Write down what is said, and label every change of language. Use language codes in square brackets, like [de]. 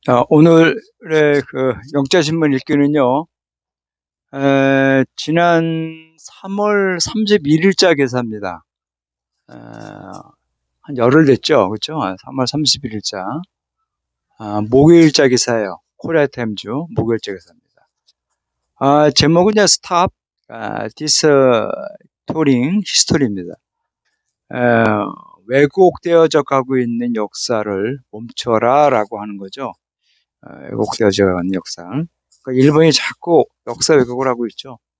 [ko] 오늘의 그 영자신문 읽기는요, 지난 3월 31일자 기사입니다. 한 열흘 됐죠? 그렇죠? 3월 31일자. 목요일자 기사예요. 코리아 타임즈 목요일자 기사입니다. 제목은요, [en] Stop Distorting History입니다. [ko] 왜곡되어져 가고 있는 역사를 멈춰라 라고 하는 거죠. 왜곡되어져 가는 역사. 그러니까 일본이 자꾸 역사 왜곡을 하고 있죠.